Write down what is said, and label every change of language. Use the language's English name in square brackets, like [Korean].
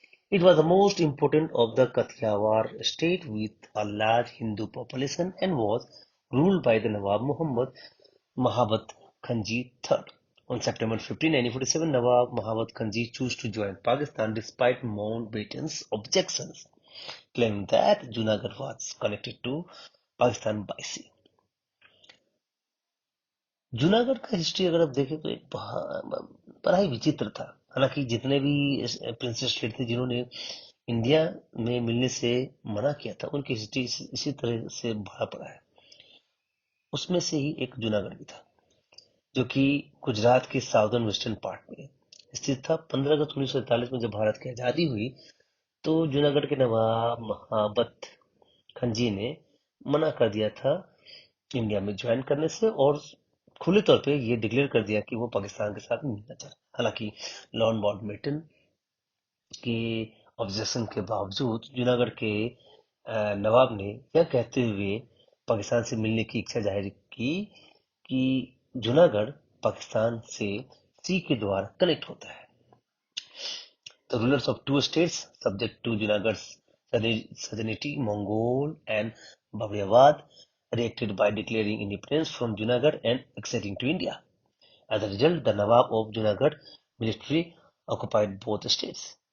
[English] It was the most important of the Kathiawar state with a large Hindu population and was ruled by the Nawab Muhammad Mahabat Khanji III. On September 15, 1947, Nawab Mahabat Khanji chose to join Pakistan despite Mountbatten's objections, claiming that Junagadh was connected to Pakistan by sea. [Hindi] जूनागढ़ का history अगर आप देखें तो एक बड़ा ही विचित्र था। हालांकि जितने भी प्रिंसेस स्टेट थे जिन्होंने इंडिया में मिलने से मना किया था, उनकी हिस्ट्री इसी तरह से भरा पड़ा है। उसमें से ही एक जूनागढ़ भी था, जो कि गुजरात के साउदर्न वेस्टर्न पार्ट में स्थित था। 15 अगस्त 1947 में जब भारत की आजादी हुई, तो जूनागढ़ के नवाब महाबत खंजी ने मना कर दिया था इंडिया में ज्वाइन करने से, और खुले तौर पे ये डिक्लेयर कर दिया कि वो पाकिस्तान के साथ मिलना चाहता। हालांकि लॉर्ड माउंटबेटन के ऑब्जेक्शन के बावजूद जूनागढ़ के नवाब ने यह कहते हुए पाकिस्तान से मिलने की इच्छा जाहिर की कि जूनागढ़ पाकिस्तान से सी के द्वारा कनेक्ट होता है. [English] The rulers of two states subject to Junagadh's sovereignty, Mongol and Babriabad, reacted by declaring independence from Junagadh and acceding to India. As a result, the Nawab of Junagadh military occupied both states.